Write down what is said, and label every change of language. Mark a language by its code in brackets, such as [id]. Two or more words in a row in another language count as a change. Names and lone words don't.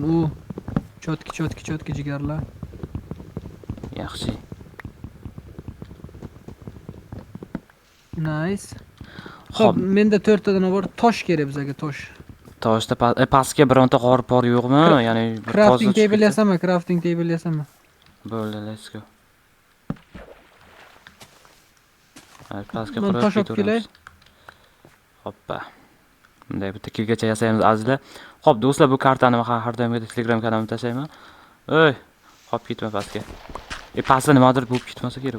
[uz] U chotki jigarlar. Yaxshi. Nice. Xo'p, menda 4 tadan bor. Tosh kerak bizga, tosh. Toshda pastga bironta qor yo'qmi? Ya'ni bir [en] crafting table yasaman, crafting table yasaman. [uz] Bo'ldi, [en] let's go. [uz] Hadi pastga Men tosh olib kelay. Hoppa. Bunday bitta kilgacha yasaymiz azizlar. Xo'p, do'stlar, bu kartani men har doimgidek Telegram kanalimga tashlayman. Oy, hop ketma pastga. Pastda nimadir bo'lib ketmasa kerak.